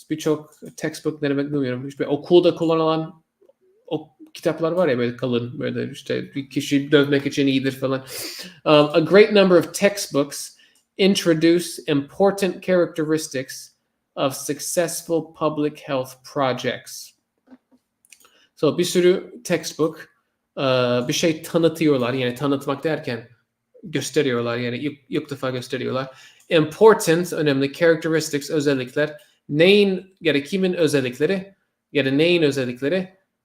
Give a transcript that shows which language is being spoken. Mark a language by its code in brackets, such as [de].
[tr] Birçok textbook ne demek bilmiyorum. İşte okulda kullanılan o kitaplar var ya böyle kalın, böyle işte bir kişi dövmek için iyidir falan. [en] A great number of textbooks introduce important characteristics of successful public health projects. [tr] So bir sürü textbook bir şey tanıtıyorlar. Yani tanıtmak derken gösteriyorlar. Yani ilk defa gösteriyorlar. Important, önemli, characteristics, özellikler. Neyin ya da kimin özellikleri ya da neyin özellikleri?